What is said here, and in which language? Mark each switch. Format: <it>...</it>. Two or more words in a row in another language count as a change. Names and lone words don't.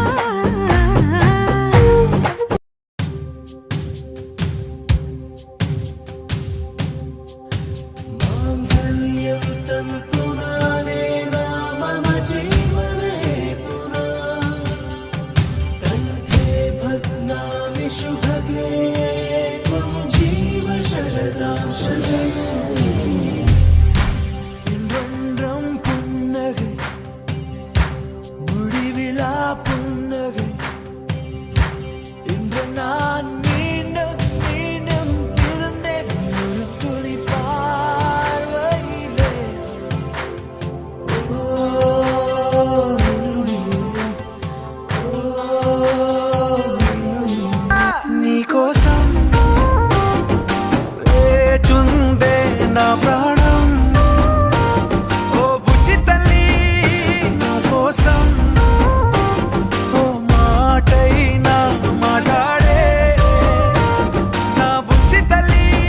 <sa>మాంగళ్యం తంతునానేనా మమ జీవనహేతునా కంఠే భగ్నామి శుభగే త్వం జీవ శరదాం శతం.</sa> <ta>இன்றொன்றும் புன்னகை முடிவிலா புன்னகை. இன்று நான் மீண்டும் மீண்டும் பிறந்தேன் ஒரு துளி பார்வையிலே.</ta> <te>నీకోసం వేచుందే నా ప్రాణం. ఓ బుజ్జి తల్లి నా కోసం ఓ మాటైనా మాట్లాడే నా బుజ్జి తల్లి.</te>